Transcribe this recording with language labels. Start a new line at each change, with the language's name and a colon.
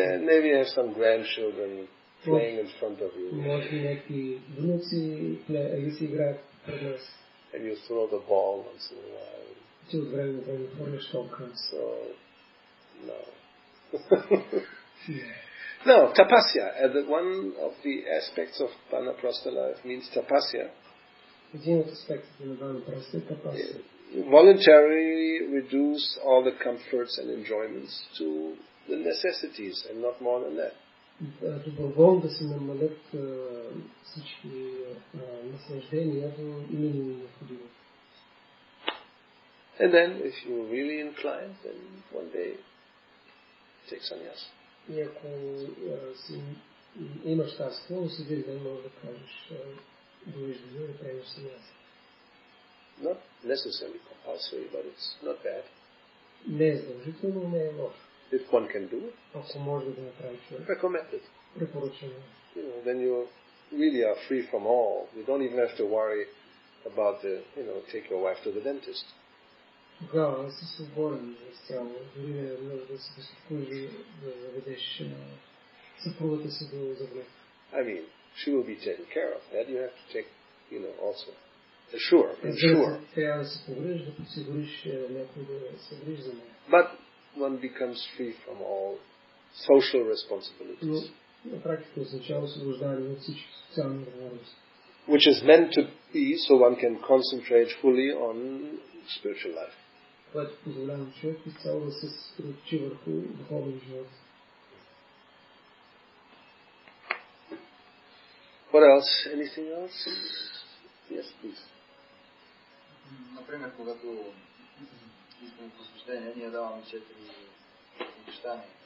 English: Maybe you have some grandchildren playing in front of you.
Bulgarian: Може би някакви внуци или си играят пред нас.
English: And you throw the ball once in a while.
Bulgarian: Ти от време на време хвърляш топка.
English: So, no. No, tapasya. One of the aspects of vanaprastha life means tapasya.
Bulgarian: Един от аспектите на ванапрастха е тапасия.
English: Voluntarily reduce all the comforts and enjoyments to the necessities and not more than that.
Bulgarian: Доброволно да се намалят всички наслаждения до минимум необходимо.
English: And then, if you're really inclined, then one day take sannyas.
Bulgarian: И ако си имаш тази склонност, си ден може да кажеш довиждане да приемеш саньяс.
English: Not necessarily compulsory, but it's not bad.
Bulgarian: Не е задължително, не е лошо.
English: If one can do it,
Bulgarian: ако може да го направи човек.
English: Recommended.
Bulgarian: Препоръчено.
English: Then you really are free from all. You don't even have to worry about take your wife to the dentist.
Bulgarian: Тогава си свободен изцяло. Дори не е много да се безпокоиш да заведеш съпругата си до зъболекар.
English: I mean, she will be taken care of. That you have to take, also. Ensure.
Bulgarian: Трябва да се погрижиш, да подсигуриш някой да се грижи за нея.
English: But one becomes free from all social responsibilities.
Bulgarian: На практика означава освобождаване от всички социални отговорности.
English: Which is meant to be so one can concentrate fully on spiritual life.
Bulgarian: Което позволява човек изцяло да се съсредоточи върху духовен живот.
English: What else? Anything else? Yes, please.
Bulgarian: Например, когато искаме посвещение, ние даваме 4 обещания.